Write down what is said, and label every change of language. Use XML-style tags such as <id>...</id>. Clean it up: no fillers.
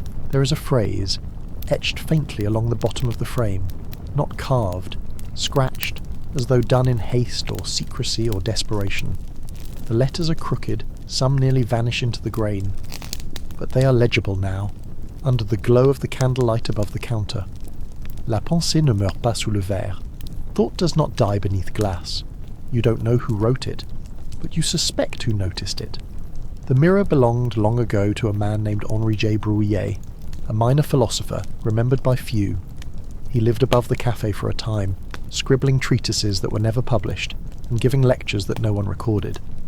<en>There is a phrase, etched faintly along the bottom of the frame, not carved, scratched, as though done in haste or secrecy or desperation. The letters are crooked, some nearly vanish into the grain, but they are legible now, under the glow of the candlelight above the counter.</en> <fr>La pensée ne meurt pas sous le verre.</fr> <en>Thought does not die beneath glass. You don't know who wrote it, but you suspect who noticed it. The mirror belonged long ago to a man named Henri J. Bruyère, a minor philosopher remembered by few. He lived above the café for a time, scribbling treatises that were never published, and giving lectures that no one recorded.</en>